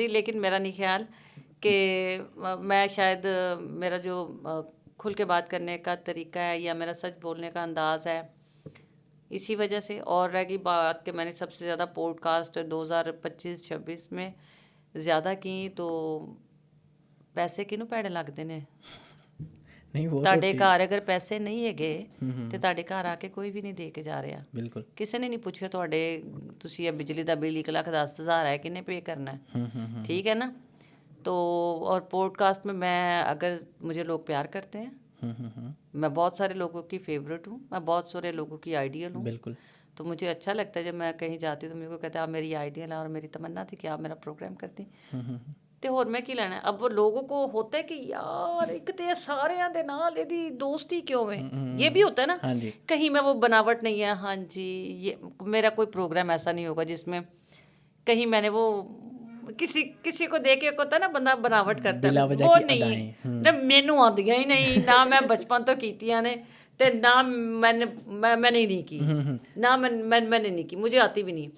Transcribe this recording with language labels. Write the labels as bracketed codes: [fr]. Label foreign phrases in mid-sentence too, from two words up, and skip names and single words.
[ur] لیکن میرا نہیں خیال کہ میں شاید میرا جو کھل کے بات کرنے کا طریقہ ہے یا میرا سچ بولنے کا انداز ہے, اسی وجہ سے. اور رہ گئی بات کہ میں نے سب سے زیادہ پوڈ کاسٹ 2025-26 میں زیادہ کی, تو پیسے کنوں پیڑے لگتے ہیں. [pa] ਤੁਹਾਡੇ ਘਰ ਅਗਰ ਪੈਸੇ ਨਹੀਂ ਹੈਗੇ ਤੇ ਤੁਹਾਡੇ ਘਰ ਆ ਕੇ ਕੋਈ ਵੀ ਨਹੀਂ ਦੇ ਕੇ ਜਾ ਰਿਹਾ. ਬਿਲਕੁਲ. ਕਿਸੇ ਨੇ ਨਹੀਂ ਪੁੱਛਿਆ ਤੁਹਾਡੇ ਤੁਸੀਂ ਇਹ ਬਿਜਲੀ ਦਾ ਬਿੱਲ 1,10,000 ਹੈ ਕਿੰਨੇ ਪੇ ਕਰਨਾ ਹੈ. [ur] ٹھیک ہے نا. تو اور پوڈ کاسٹ میں اگر مجھے لوگ پیار کرتے ہیں, میں بہت سارے لوگوں کی فیوریٹ ہوں, میں بہت سارے لوگوں کی آئیڈیل ہوں. بالکل. تو مجھے اچھا لگتا ہے جب میں کہیں جاتی ہوں تو میرے کو کہتے ہیں آپ میری آئیڈیل ہیں, اور میری تمنا تھی کہ آپ میرا پروگرام کرتی. [pa] ਤੇ ਹੋਰ ਮੈਂ ਕੀ ਲੈਣਾ. [ur] اب وہ لوگوں کو ہوتا ہے کہ یار ایک تو [pa] سارے دے نال ਇਹਦੀ [ur] دوستی کیوں ہے, یہ بھی ہوتا ہے نا. کہیں میں وہ بناوٹ نہیں ہے. ہاں جی, یہ میرا کوئی پروگرام ایسا نہیں ہوگا جس میں کہیں میں نے وہ کسی کو دیکھ کے ہوتا ہے نا بندہ بناوٹ کرتا ہے, وہ نہیں. [pa] مینوں آندیاں ہی نہیں, نہ میں بچپن تو کیتیاں نے, تے [ur] نہ میں نے نہیں کی, نہ میں نے نہیں کی, مجھے آتی بھی نہیں.